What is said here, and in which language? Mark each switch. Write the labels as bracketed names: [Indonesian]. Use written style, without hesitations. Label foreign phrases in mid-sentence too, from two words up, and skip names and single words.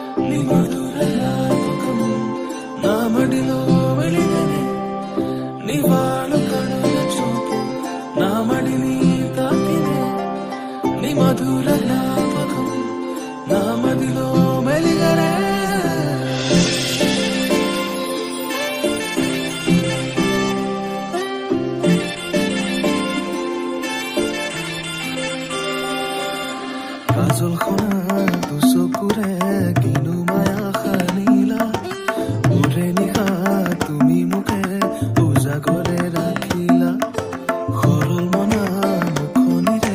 [Telugu] నీ మధుర జ్ఞాపకం నా మడిలో వెలిగనే నీ వాడు కనుల చూపు నా మడిని తాకినే నీ మధుర జ్ఞాపకం నా మదిలో వెలిగనే [Assamese] কাজলখনা দুচকুৰে কিনো মায়া সানিলা মোৰে নিশা তুমি মোকে উজাগৰে ৰাখিলা সৰল মনা মুখনিৰে